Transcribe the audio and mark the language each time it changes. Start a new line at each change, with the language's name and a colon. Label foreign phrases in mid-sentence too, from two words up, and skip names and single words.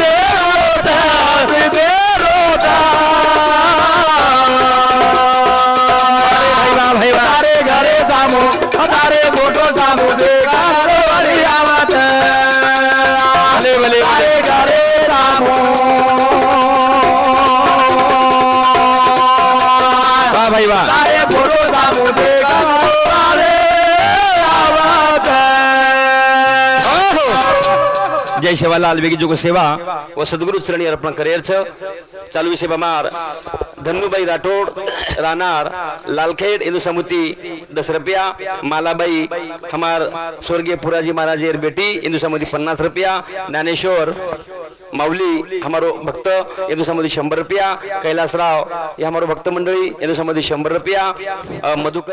Lambadi: तारे घरे सामो तारे फोटो सामो देखा बड़ी आवत तारे घरे सामो वाह भाई वाह तारे फोटो सामो देखा बड़ी आवत जय सेवालाल बेगी जो को सेवा वो सदगुरु श्रेणी अर्पण करेर छ चालू सेवा मार धन्नुबाई राठोड रानार लालखेड इंदु समुति 10 रुपया मालाबाई हमार स्वर्गीय पुराजी महाराज एर बेटी इंदु समुति 50 रुपया ज्ञानेश्वर माऊली हमारो भक्त इंदु समुति 100 रुपया कैलासराव ये हमारो भक्त मंडळी इंदु समुति 100 रुपया मधुकर